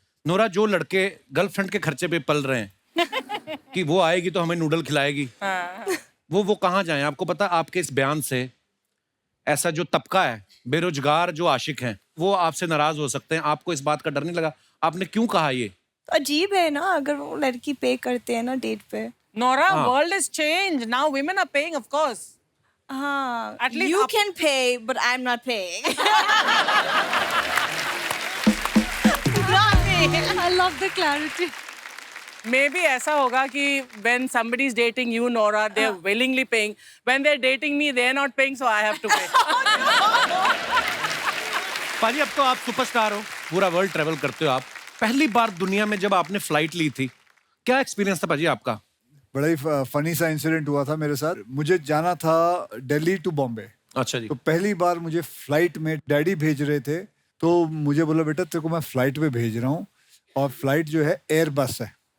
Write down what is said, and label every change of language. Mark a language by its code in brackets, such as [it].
[hi] Nora, जो लड़के girlfriend के खर्चे पे पल रहे हैं कि वो आएगी तो हमें नूडल खिलाएगी, वो कहाँ जाएं? आपको पता आपके इस बयान से ऐसा जो तबका है बेरोजगार जो आशिक हैं वो आपसे नाराज हो सकते हैं। आपको इस बात का डर नहीं लगा? आपने क्यों कहा ये? अजीब है ना, अगर वो लड़की पे करते हैं ना डेट पे। [en] Nora, world is changed. Now women are paying, of course. [hi] हाँ, [en] At least you can pay, but I'm not paying. I love the clarity. Maybe [hi] ऐसा होगा कि [en] when somebody is dating you, Nora, they're willingly paying. When they're dating me, they're not paying, so I have to pay. [hi] पाजी, अब तो आप superstar हो, पूरा world travel करते हो आप। पहली बार दुनिया में जब आपने फ्लाइट ली थी, क्या एक्सपीरियंस था पाजी आपका? बड़ा ही फनी सा इंसिडेंट हुआ था मेरे साथ। मुझे जाना था दिल्ली टू बॉम्बे। अच्छा जी। तो पहली बार मुझे फ्लाइट में डैडी भेज रहे थे, तो मुझे बोला बेटा तेरे को मैं फ्लाइट में भेज रहा हूँ, और फ्लाइट जो है एयर बस है।